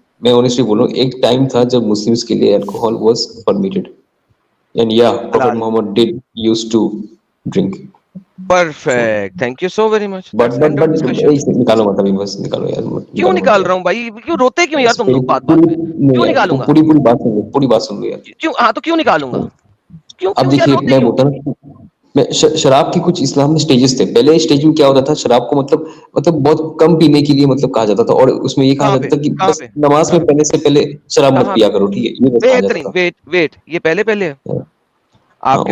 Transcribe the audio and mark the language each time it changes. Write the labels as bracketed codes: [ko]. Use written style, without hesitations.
[ur] میں آنےسٹلی بولوں, ایک ٹائم تھا جب [en] Muslims کے لیے alcohol was permitted and یا Prophet Muhammad did use to drink. Perfect, thank you so very much. [ur] But نکالو مت ابھی, بس نکالو یار. کیوں نکال رہا ہوں بھائی, کیوں روتے کیوں یار تم لوگ بات بات پہ, کیوں نکالوں گا, پوری بات سن لو, پوری بات سن لو یار. کیوں, ہاں تو کیوں نکالوں گا, کیوں اب کیوں یار دیکھیے روتے میں کیوں. بولتا ہوں میں شراب کی کچھ اسلام میں سٹیجز تھے. پہلے اسٹیج میں کیا ہوتا تھا, شراب کو مطلب بہت کم پینے کے لیے مطلب کہا جاتا تھا, اور اس میں یہ کہا جاتا تھا کہ بس نماز میں پڑھنے سے پہلے شراب مت پیا کرو, ٹھیک ہے, یہ بس کہا جاتا تھا. ویٹ یہ پہلے آپ کے